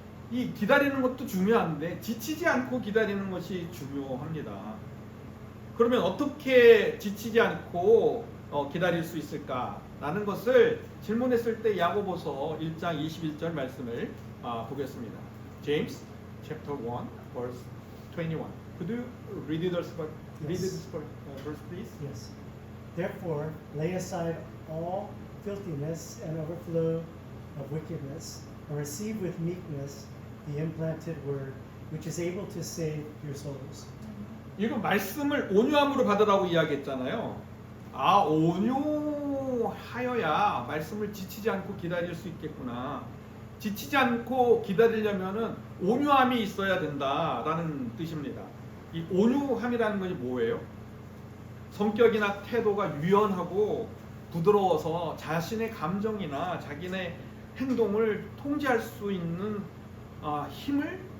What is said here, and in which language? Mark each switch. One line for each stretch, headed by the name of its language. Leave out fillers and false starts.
Korean: 이 기다리는 것도 중요한데 지치지 않고 기다리는 것이 중요합니다. 그러면 어떻게 지치지 않고 기다릴 수 있을까라는 것을 질문했을 때 야고보서 1장 21절 말씀을 보겠습니다.
English: James chapter 1 verse 21. Could you read this verse, please? Yes. Therefore, lay aside all filthiness and overflow of wickedness, and receive with meekness the implanted word, which is able to save your souls.
Korean: 이거 말씀을 온유함으로 받으라고 이야기했잖아요. 온유하여야 말씀을 지치지 않고 기다릴 수 있겠구나. 지치지 않고 기다리려면은 온유함이 있어야 된다라는 뜻입니다. 이 온유함이라는 것이 뭐예요? 성격이나 태도가 유연하고 부드러워서 자신의 감정이나 자기네 행동을 통제할 수 있는 힘을